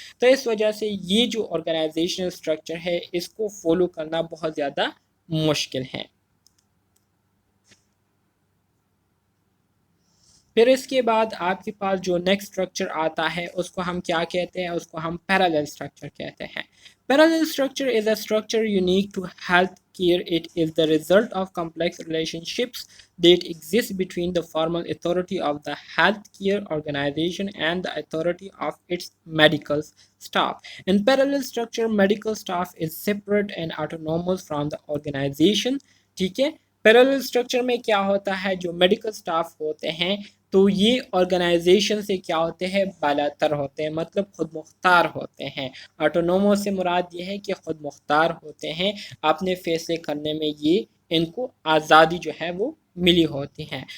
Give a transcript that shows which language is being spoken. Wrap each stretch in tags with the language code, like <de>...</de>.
<ur>تو اس وجہ سے یہ جو آرگنائزیشنل اسٹرکچر ہے اس کو فالو کرنا بہت زیادہ مشکل ہے. پھر اس کے بعد آپ کے پاس جو نیکسٹ اسٹرکچر آتا ہے اس کو ہم کیا کہتے ہیں؟ اس کو ہم پیرالل اسٹرکچر کہتے ہیں.</ur> <en>Parallel structure is a structure unique to healthcare. It is the result of complex relationships that exist between the formal authority of the healthcare organization and the authority of its medical staff. In parallel structure, medical staff is separate and autonomous from the organization.</en> <ur>ٹھیک ہے. Parallel structure میں کیا ہوتا ہے؟ جو medical staff ہوتے ہیں تو یہ آرگنائزیشن سے کیا ہوتے ہیں؟ بالاتر ہوتے ہیں، مطلب خود مختار ہوتے ہیں. آٹونومو سے مراد یہ ہے کہ خود مختار ہوتے ہیں، اپنے فیصلے کرنے میں یہ ان کو آزادی جو ہے وہ ملی ہوتی ہیں.</ur>